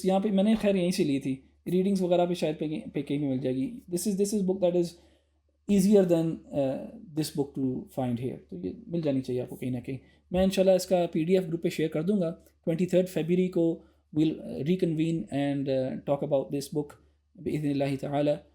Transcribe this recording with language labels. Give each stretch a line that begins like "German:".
Urdu: یہاں پہ میں نے خیر یہیں سے لی تھی، ریڈنگس وغیرہ پہ شاید پہ کہیں بھی مل جائے گی.
English: this is book that is easier than this book to find here.
Urdu: تو یہ مل جانی چاہیے آپ کو کہیں نہ کہیں. میں انشاءاللہ اس کا PDF گروپ پہ شیئر کر دوں گا.
English: 23 February کو we'll reconvene and talk about this book
Arabic: بإذن اللہ تعالی.